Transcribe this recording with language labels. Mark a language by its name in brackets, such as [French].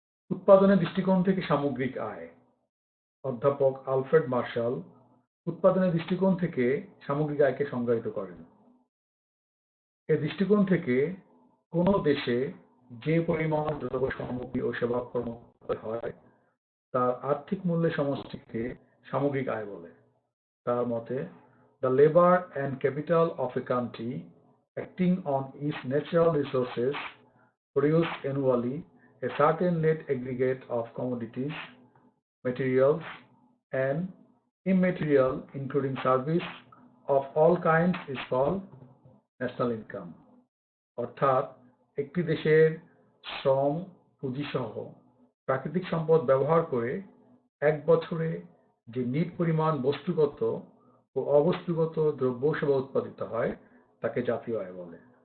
[Bangla] উৎপাদনের দৃষ্টিকোণ থেকে সামগ্রিক আয়। অধ্যাপক আলফ্রেড মার্শাল উৎপাদনের দৃষ্টিকোণ থেকে সামগ্রিক আয়কে সংজ্ঞায়িত করেন। এ দৃষ্টিকোণ থেকে কোনো দেশে যে পরিমাণ দ্রব্য সামগ্রী ও সেবাকর্ম হয় তার আর্থিক মূল্যের সমষ্টিকে সামগ্রিক আয় বলে। তার মতে, [English] the labor and capital of a country acting on its natural resources produce annually a certain net aggregate of commodities, materials, and immaterial, including service of all kinds, is called national income. [Bangla] অর্থাৎ একটি দেশের শ্রম, পুঁজিসহ প্রাকৃতিক সম্পদ ব্যবহার করে এক বছরে যে নিট পরিমাণ বস্তুগত ও অবস্তুগত দ্রব্য সেবা উৎপাদিত হয় তাকে জাতীয় আয় বলে।